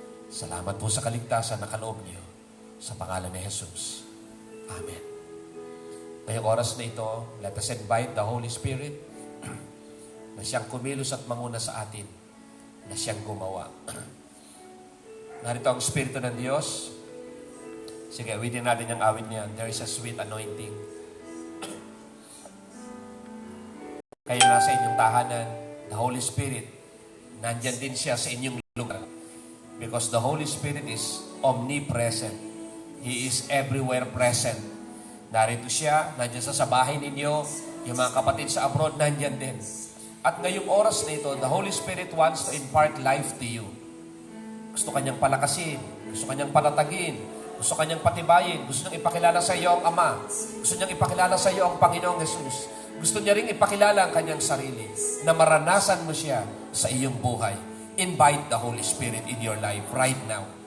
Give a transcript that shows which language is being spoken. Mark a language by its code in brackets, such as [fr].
[tl] Salamat po sa kaligtasan na kaloob niyo sa pangalan ni Jesus. Amen. Ngayong oras na ito, [en] let us invite the Holy Spirit [tl] na siyang kumilos at manguna sa atin, na siyang gumawa. Narito ang Espiritu ng Diyos. Sige, awitin natin yung awit niyan. [en] There is a sweet anointing. [tl] Kayo nasa inyong tahanan, [en] the Holy Spirit, [tl] nandyan din siya sa inyong lugar. [en] Because the Holy Spirit is omnipresent. He is everywhere present. [tl] Narito siya, nandyan sa bahay ninyo, yung mga kapatid sa abroad, nandyan din. At ngayong oras na ito, [en] the Holy Spirit wants to impart life to you. [tl] Gusto kanyang palakasin, gusto kanyang palatagin, gusto kanyang patibayin, gusto niyang ipakilala sa iyo ang Ama, gusto niyang ipakilala sa iyo ang Panginoong Jesus. Gusto niya ring ipakilala ang kanyang sarili, na maranasan mo siya sa iyong buhay. [en] Invite the Holy Spirit in your life right now.